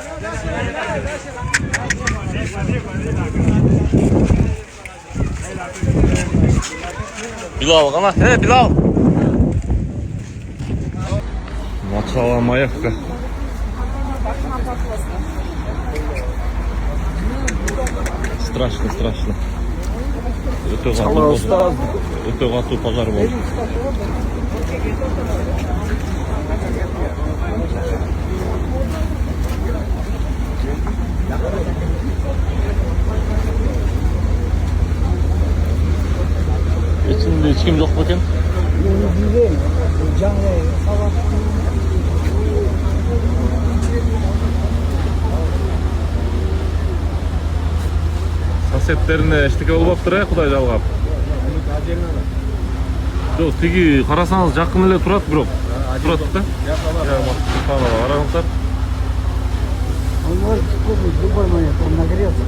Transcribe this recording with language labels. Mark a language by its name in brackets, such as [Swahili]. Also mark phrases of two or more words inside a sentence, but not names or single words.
[Kyrgyz] Билал гана, Билал. [Russian] Начало Маевка. Страшно. [Kyrgyz] Өтө катуу пожар болду. [Turkish] Içinde hiç kim yok bakın. [Kyrgyz] Соседтерине эчтеке болуптур, Кудай жалгап. Жок, тиги карасаңыз жакын эле турат, бирок. Турат да? Караңыздар. [Russian] Он может купить в любой момент, он нагрелся.